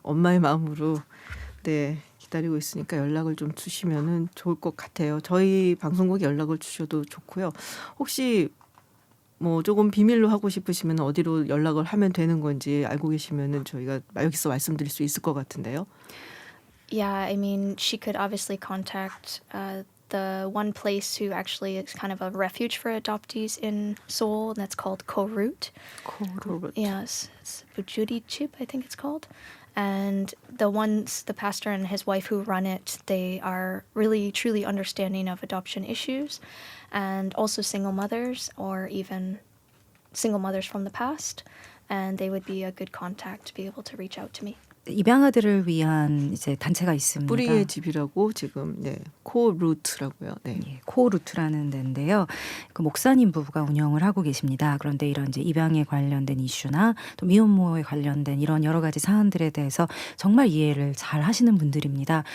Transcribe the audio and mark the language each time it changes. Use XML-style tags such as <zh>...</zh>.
<ko>엄마의 마음으로 네, 기다리고 있으니까 연락을 좀 주시면은 좋을 것 같아요. 저희 방송국에 연락을 주셔도 좋고요. 혹시 뭐 조금 비밀로 하고 싶으시면 어디로 연락을 하면 되는 건지 알고 계시면은 저희가 여기서 말씀드릴 수 있을 것 같은데요.</ko> <en>Yeah, I mean, she could obviously contact the one place who actually is kind of a refuge for adoptees in Seoul, and that's called Koreut. Yes, it's Bujuri Chip, I think it's called. And the pastor and his wife who run it, they are really truly understanding of adoption issues, and also single mothers or even single mothers from the past. And they would be a good contact to be able to reach out to me.</en> <ko>입양아들을 위한 이제 단체가 있습니다. 뿌리의 집이라고 지금 네, 코루트라고요. 네. 예, 코루트라는 데인데요. 그 목사님 부부가 운영을 하고 계십니다. 그런데 이런 이제 입양에 관련된 이슈나 또 미혼모에 관련된 이런 여러 가지 사안들에 대해서 정말 이해를 잘 하시는 분들입니다.</ko>